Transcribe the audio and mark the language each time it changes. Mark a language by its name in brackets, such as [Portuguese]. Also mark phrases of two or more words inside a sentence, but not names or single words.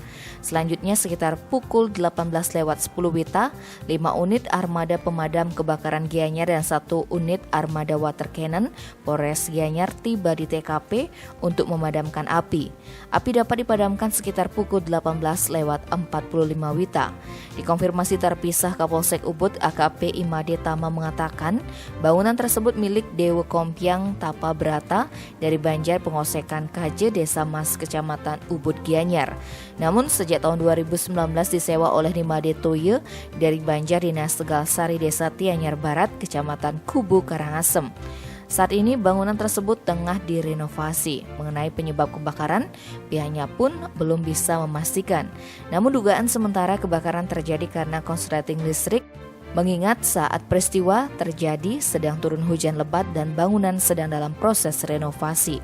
[Indonesian] Selanjutnya sekitar pukul 18.10 WITA, 5 unit armada pemadam kebakaran Gianyar dan 1 unit armada water cannon Polres Gianyar tiba di TKP untuk memadamkan api. Api dapat dipadamkan sekitar pukul 18.45 WITA. Dikonfirmasi terpisah Kapolsek Ubud AKP Imade Tama mengatakan bangunan tersebut milik Dewa Kompiang Tapa Brata dari Banjar Pengosekan Kaje, Desa Mas, Kecamatan Ubud Gianyar. Namun sejak tahun 2019 disewa oleh Imade Toye dari Banjar Dinas Tegal Sari, Desa Tianyar Barat, Kecamatan Kubu Karangasem. Saat ini bangunan tersebut tengah direnovasi. Mengenai penyebab kebakaran, pihaknya pun belum bisa memastikan. Namun dugaan sementara kebakaran terjadi karena konsleting listrik, mengingat saat peristiwa terjadi sedang turun hujan lebat dan bangunan sedang dalam proses renovasi.